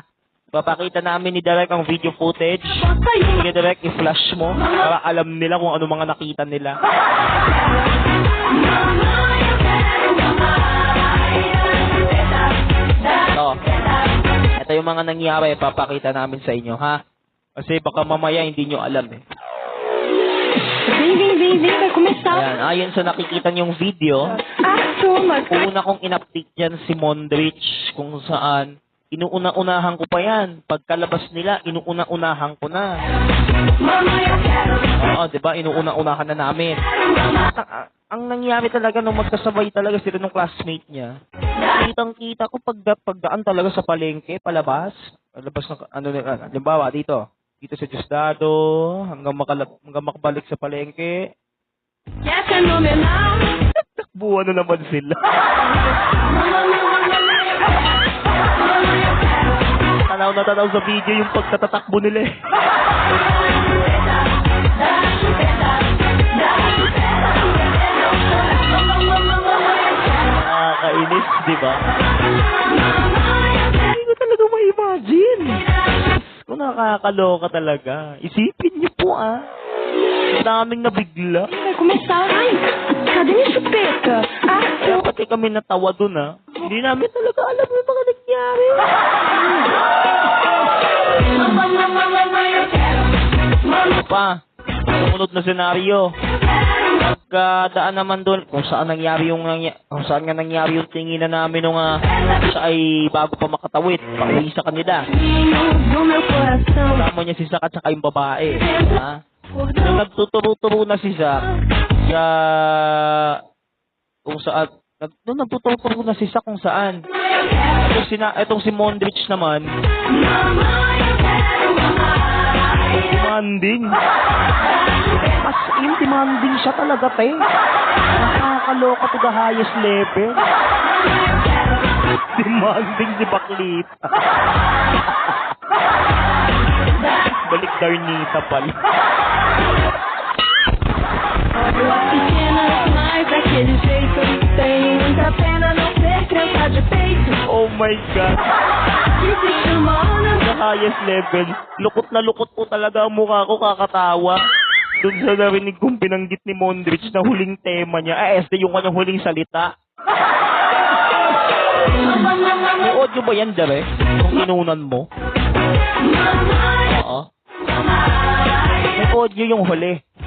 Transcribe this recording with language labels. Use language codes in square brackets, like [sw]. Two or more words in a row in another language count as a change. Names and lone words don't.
[tl] Papakita namin ni Direk ang video footage. Sige Direk, i-flash mo para alam nila kung ano mga nakita nila. Ito yung mga nangyari, papakita namin sa inyo ha. Kasi baka mamaya hindi nyo alam eh. [pt] Vem, vai começar. [tl] Ayan, ayon sa nakikita niyong video, [pt] Turma. [tl] una kong in-update dyan si Mondrich kung saan inuuna-unahan ko pa yan. Pagkalabas nila, inuuna-unahan ko na. Oo, diba? Inuuna-unahan na namin. Ang nangyari talaga nung magkasabay talaga sila nung classmate niya, kitang-kita ko pagdaan talaga sa palengke, palabas ng, halimbawa dito sa Diosdado, hanggang makabalik sa palengke. [pt] É fenomenal. [tl] Takbuhan na naman sila. Tanaw na tanaw sa video yung pagtatatakbo nila eh. Nakakainis, di ba? Hindi ko talaga ma-imagine. Kung nakakaloka talaga. Isipin niyo po ah. Daming nabigla. [pt] Vai começar. Ai, cadê minha chupeta? [tl] Kaya pati kami natawa dun ah. Hindi namin talaga alam yung mga nangyari. Ano pa? Sumunod na senaryo. Pagkadaan naman doon kung saan nangyari yung tinginan namin nung siya ay bago pa makatawid, pauwi sa kanila. Kasama niya si Zach at saka yung babae. Ha? Nung nagtuturo-turo na si Zach kung saan. Itong si Mondrich naman, demanding. [en] As in, [tl] demanding siya talaga, te. Nakakaloka [en] to the highest level. [tl] Demanding si Baklit. Balik Darnita pala. [en] Oh my God. The highest level. [tl] Lukot na lukot po talaga ang mukha ko, kakatawa. Doon sa narinig kong binanggit ni Mondrich na huling tema niya. Yung kanyang huling salita. May audio ba yan, Dere? Kung inunan mo? Oo. May audio yung huli.